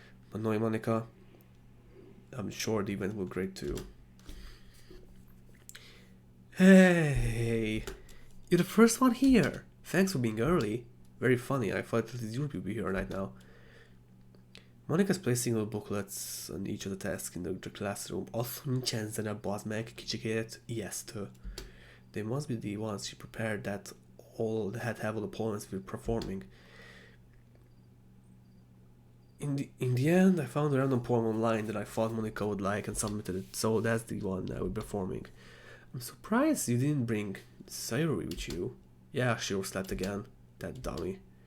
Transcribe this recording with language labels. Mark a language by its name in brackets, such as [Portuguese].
[English] But knowing Monika, I'm sure the event will be great too. Hey, you're the first one here. Thanks for being early. Very funny. I thought at least you would be here right now. Monika's placing all booklets on each of the desks in the classroom. [Hungarian] Also, nincs zene, bazd meg, kicsikét ijesztő. [English] They must be the ones she prepared that have all the poems we're performing. In the end, I found a random poem online that I thought Monika would like and submitted it, so that's the one I will be performing. I'm surprised you didn't bring Sayori with you. Yeah, she overslept again. That dummy.